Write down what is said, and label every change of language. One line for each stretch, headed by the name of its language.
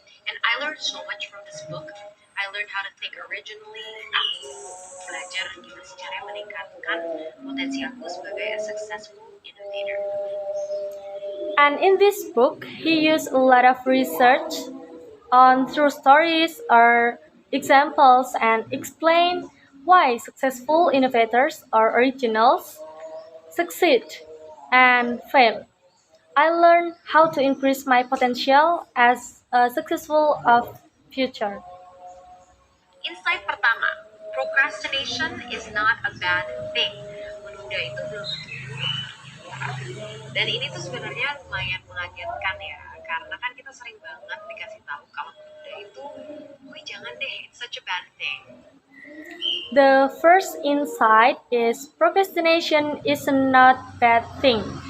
English: And I learned so much from this book. I learned how to think originally.
Indonesian: Aku belajar gimana sih caranya meningkatkan potensi aku sebagai
English: a successful innovator. And in this book, he used a lot of research on true stories or examples and explain why successful innovators or originals succeed and fail. I learned how to increase my potential as a successful of future.
Indonesian: Insight pertama,
English: procrastination is not a bad thing.
Indonesian: Menunda itu belum dan ini tuh sebenarnya lumayan mengagetkan ya, karena kan kita sering banget dikasih tahu kalau menunda itu, wih jangan deh,
English: it's such a bad thing. The first insight is procrastination is not bad thing.